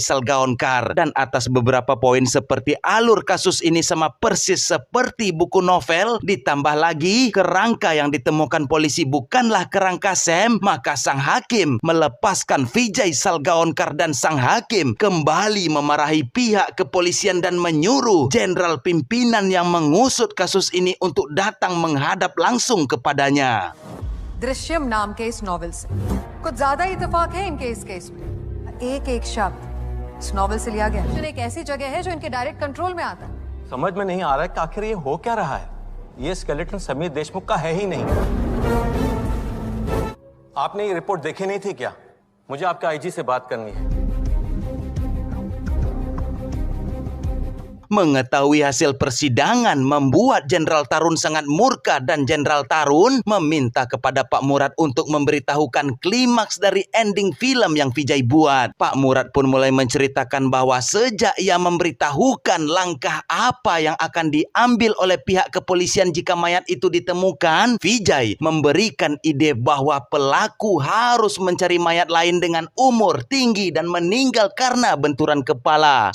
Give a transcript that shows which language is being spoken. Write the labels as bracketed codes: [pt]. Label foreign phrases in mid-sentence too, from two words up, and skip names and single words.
[id] Salgaonkar, dan atas beberapa poin seperti alur kasus ini sama persis seperti buku novel, ditambah lagi kerangka yang ditemukan polisi bukanlah kerangka Sam, maka sang hakim melepaskan Vijay Salgaonkar dan sang hakim kembali memarahi pihak kepolisian dan menyuruh jenderal pimpinan yang mengusut kasus ini untuk datang menghadap langsung kepadanya. [hi] दृश्यम नाम के इस नॉवेल से कुछ ज्यादा इत्तेफाक है इनके इस केस में। एक शब्द इस नॉवेल से लिया गया है। एक ऐसी जगह है जो इनके [en] direct control [hi] में आता है। समझ में नहीं आ रहा है कि आखिर ये हो क्या रहा है। ये स्केलेटन समीर देशमुख का है ही नहीं। आपने ये रिपोर्ट देखी नहीं थी क्या? मुझे आपके आईजी से बात करनी है। [id] Mengetahui hasil persidangan membuat Jenderal Tarun sangat murka, dan Jenderal Tarun meminta kepada Pak Murad untuk memberitahukan klimaks dari ending film yang Vijay buat. Pak Murad pun mulai menceritakan bahwa sejak ia memberitahukan langkah apa yang akan diambil oleh pihak kepolisian jika mayat itu ditemukan, Vijay memberikan ide bahwa pelaku harus mencari mayat lain dengan umur tinggi dan meninggal karena benturan kepala.